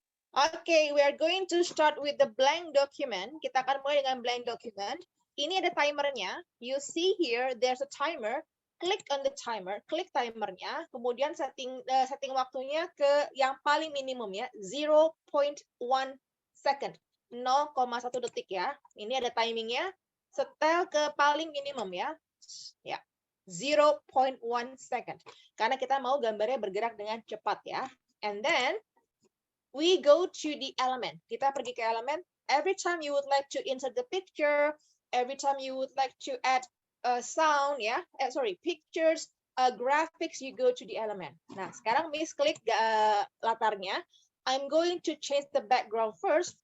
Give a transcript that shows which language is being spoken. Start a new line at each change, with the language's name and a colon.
English: Okay, we are going to start with the blank document.
Indonesian: Kita akan mulai dengan blank document. Ini ada timernya.
English: You see here, there's a timer. Klik on the timer,
Indonesian: klik timernya, kemudian setting waktunya ke yang paling minimum ya, 0.1 second, 0,1 detik ya. Ini ada timingnya, setel ke paling minimum ya.
English: Ya, 0.1 second.
Indonesian: Karena kita mau gambarnya bergerak dengan cepat ya.
English: And then we go to the element.
Indonesian: Kita pergi ke element.
English: Every time you would like to insert the picture, every time you would like to add sound ya, pictures, graphics, you go to the element.
Indonesian: Nah, sekarang Miss klik latarnya.
English: I'm going to change the background first.